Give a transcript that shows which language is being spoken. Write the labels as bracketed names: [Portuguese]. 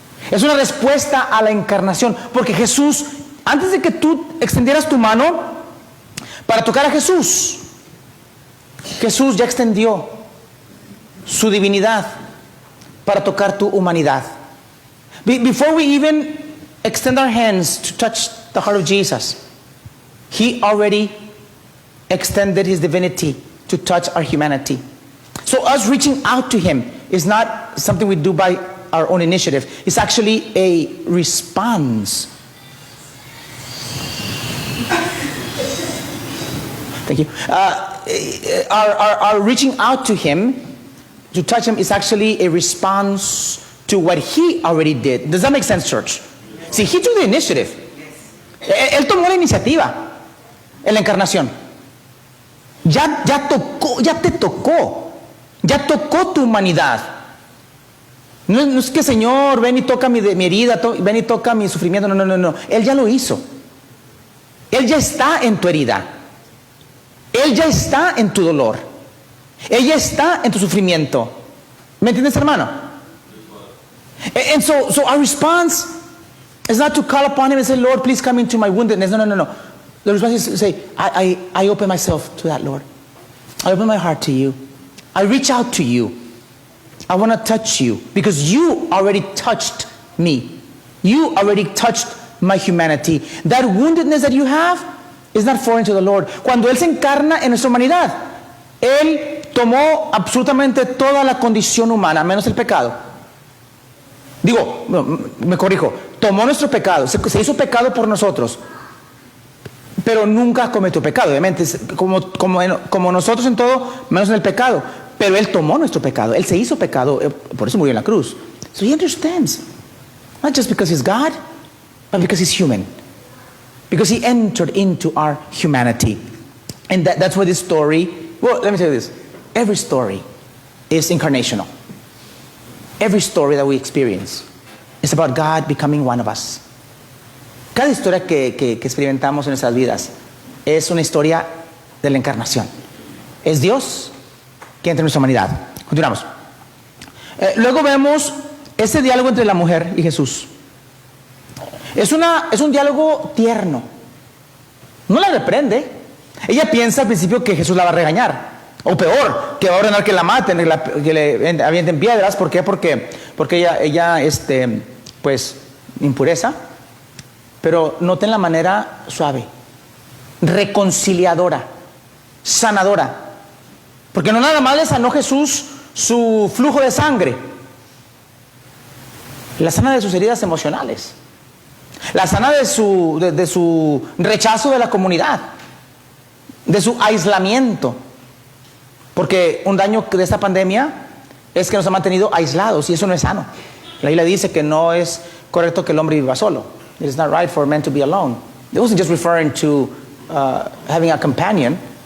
[Spanish] Es una respuesta a la encarnación, porque Jesús, antes de que tú extendieras tu mano para tocar a Jesús, Jesús ya extendió su divinidad para tocar tu humanidad. [English] Before we even extend our hands to touch the heart of Jesus, He already extended His divinity to touch our humanity. So us reaching out to Him is not something we do by our own initiative. It's actually a response. Thank you. Our reaching out to Him, to touch Him, is actually a response to what He already did. Does that make sense, church? See, He took the initiative. [Spanish] Él tomó la iniciativa en la encarnación. Ya te tocó. Ya tocó tu humanidad. No es que, Señor, ven y toca mi herida, ven y toca mi sufrimiento. No. Él ya lo hizo. Él ya está en tu herida. Él ya está en tu dolor. Él ya está en tu sufrimiento. ¿Me entiendes, hermano? [English] And so our response is not to call upon Him and say, Lord, please come into my woundedness. No. The response is to say, I open myself to that, Lord. I open my heart to you. I reach out to you. I want to touch you because you already touched me. You already touched my humanity. That woundedness that you have is not foreign to the Lord. [Spanish] Cuando Él se encarna en nuestra humanidad, Él tomó absolutamente toda la condición humana, menos el pecado. Digo, me corrijo, tomó nuestro pecado, se hizo pecado por nosotros, pero nunca cometió pecado, obviamente, como nosotros en todo, menos en el pecado. Pero Él tomó nuestro pecado, Él se hizo pecado, por eso murió en la cruz. [English] So He understands, not just because He's God, but because He's human. Because He entered into our humanity. And that's why this story, well, let me tell you this. Every story is incarnational. Every story that we experience is about God becoming one of us. [Spanish] Cada historia que experimentamos en nuestras vidas es una historia de la encarnación. Es Dios que entra en nuestra humanidad. Continuamos. Luego vemos ese diálogo entre la mujer y Jesús. Es un diálogo tierno. No la reprende. Ella piensa al principio que Jesús la va a regañar. O peor, que va a ordenar que la maten, que le avienten piedras. ¿Por qué? Porque ella pues, impureza. Pero noten la manera suave, reconciliadora, sanadora. Porque no nada más le sanó Jesús su flujo de sangre. La sana de sus heridas emocionales. La sana de su rechazo de la comunidad. De su aislamiento. Porque un daño de esta pandemia es que nos ha mantenido aislados y eso no es sano. La Biblia dice que no es correcto que el hombre viva solo. [English] It is not right for men to be alone. It wasn't just referring to having a companion.